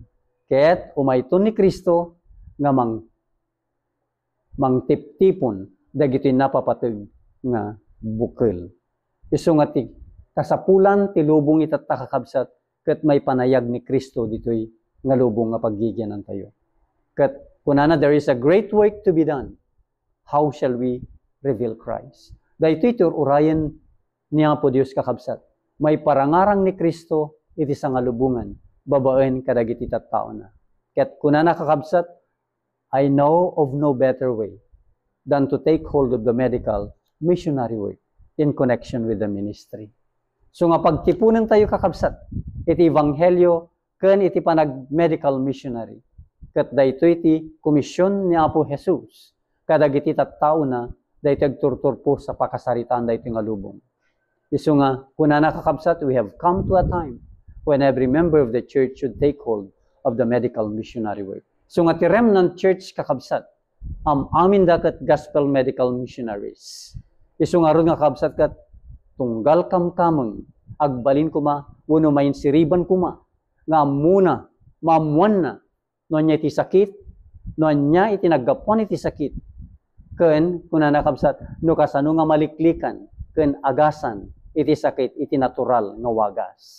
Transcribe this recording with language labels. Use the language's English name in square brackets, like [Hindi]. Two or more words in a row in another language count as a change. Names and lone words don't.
[Iloko] Ket umayton ni Kristo nga mangtiptipon dagiti napapateg nga bukal. Isu nga ti kasapulan ti lubong itatakakabsat ket may panayag ni Kristo ditoy nga lubong nga paggigyanan tayo. Ket kunana [English] there is a great work to be done. How shall we reveal Christ? [Iloko] Daytoy ti urayan niya po Dios kakabsat. May parangarang ni Kristo iti sa nga lubungan, babaen kadagiti tattao na. Ket kunana kakabsat, [English] I know of no better way than to take hold of the medical missionary work in connection with the ministry. [Iloko] So nga pagtipunan tayo kakabsat, iti ebanghelyo ken iti panag [English] medical missionary. [Iloko] Ket daytoy iti komisyon ni Apo Jesus kadagiti tattao na daytoy agturturpo sa pakasaritaan daytoy nga lubong. Isu nga kunana kakabsat, [English] we have come to a time when every member of the church should take hold of the medical missionary work. [Iloko] So nga ti [English] remnant church [Iloko] kakabsat, amin dakat [English] gospel medical missionaries. [Iloko] Isu nga ron nga kakabsat kat tunggal kamkameng agbalin kuma uno main siriban kuma nga muna mamuan na no nya iti sakit no nya iti naggapuan iti sakit ken kunana kakabsat no kasano nga maliklikan ken agasan iti sakit iti natural nga wagas.